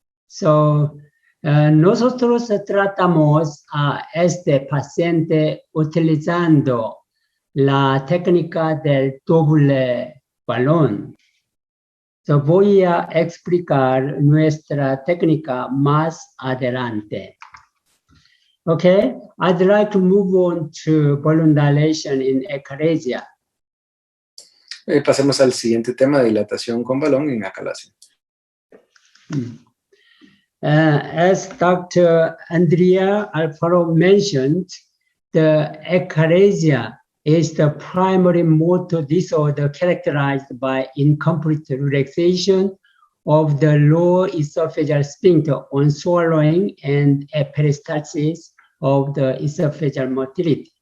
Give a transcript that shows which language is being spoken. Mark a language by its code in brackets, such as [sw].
[es] So nosotros tratamos a este paciente utilizando la técnica del doble balón. So voy a explicar nuestra técnica más adelante. [en] Okay, I'd like to move on to balloon dilation in echalasia. [es] Pasemos al siguiente tema, dilatación con balón en acalación. [en] As Dr. Andrea Alfaro mentioned, the echalasia is the primary motor disorder characterized by incomplete relaxation of the lower esophageal sphincter on swallowing and a peristalsis of the esophageal motility.